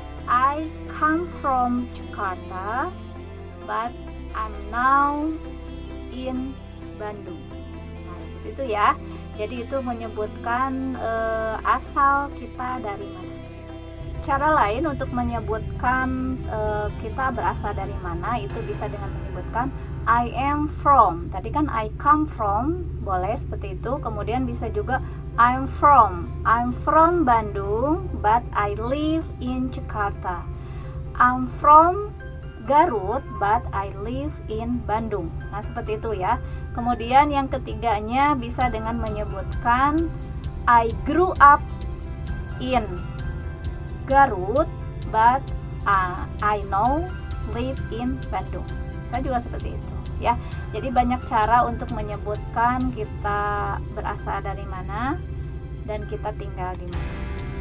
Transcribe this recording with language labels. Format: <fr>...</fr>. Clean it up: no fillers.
<en>I come from Jakarta but I'm now in Bandung.</en> <id>Nah, seperti itu ya. Jadi itu menyebutkan asal kita dari mana. Cara lain untuk menyebutkan kita berasal dari mana itu bisa dengan menyebutkan</id> <en>I am from.</en> <id>Tadi kan</id> <en>I come from,</en> <id>boleh seperti itu. Kemudian bisa juga</id> <en>I'm from Bandung but I live in Jakarta. I'm from Garut but I live in Bandung.</en> <id>Nah, seperti itu ya. Kemudian yang ketiganya bisa dengan menyebutkan</id> <en>I grew up in Garut but I now live in Bandung.</en> <id>Bisa juga seperti itu ya. Jadi banyak cara untuk menyebutkan kita berasal dari mana dan kita tinggal di mana.</id>